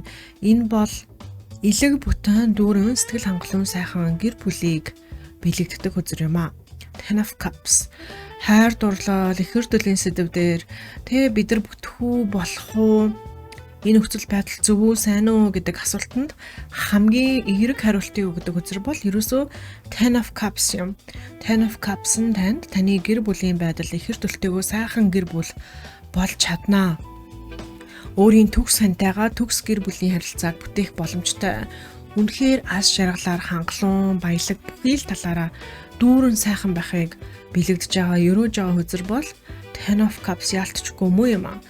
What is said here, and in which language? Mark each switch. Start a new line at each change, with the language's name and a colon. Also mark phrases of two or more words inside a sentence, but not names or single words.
Mongolian: Энэ бол элэг бүтэн дүүрэн сэтгэл хангалуун сайхан гэр бүлийг бэлэгддэг хөзөр юм аа. 10 of Cups. Хайр дурлал, ихэрдэлийн сэдв дээр тэ бид нар бүтгүү болох уу? Энэ нөхцөл байдал зөв үү, сайн уу гэдэг асуултанд хамгийн эерэг хариултыг өгдөг хөзөр бол ерөөсөө 10 of Cups юм. 10 of Cups нь таны гэр бүлийн байдал ихэр төлтөөгөө сайхан гэр бүл болж чаднаа. Өөрийн төгс сантайгаа төгс гэр бүлийн харилцааг бүтээх боломжтой. Үнэхээр аз жаргалаар хангалуун, баялаг бүхий л талаараа дүүрэн сайхан байхыг бэлэгдэж байгаа ерөөж байгаа хөзөр бол 10 of Cups ялтчгүй муу юм аа.